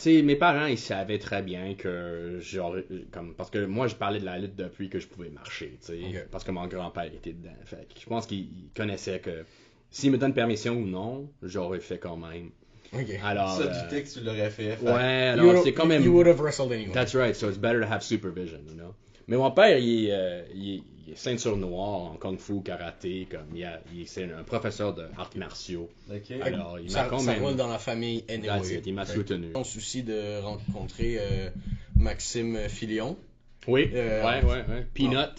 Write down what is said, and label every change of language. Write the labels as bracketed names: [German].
[French] Mes parents, ils savaient très bien que, parce que moi, je parlais de la lutte depuis que je pouvais marcher, parce que mon grand-père était dedans. Fait que je pense qu'ils connaissaient que s'ils me donnent permission ou non, j'aurais fait quand même. Okay. Alors, ça, du texte, tu l'aurais fait. Ouais, alors c'est quand même... [English] You would have wrestled anyway. That's right, so it's better to have supervision, you know. [French] Mais mon père, il est ceinture noire en kung fu, karaté, c'est un professeur d'arts martiaux. Okay. Alors, il m'a quand même... Ça roule dans la famille anyway. Il m'a soutenu. On souci de rencontrer Maxime Filion. Oui, ouais. Peanut.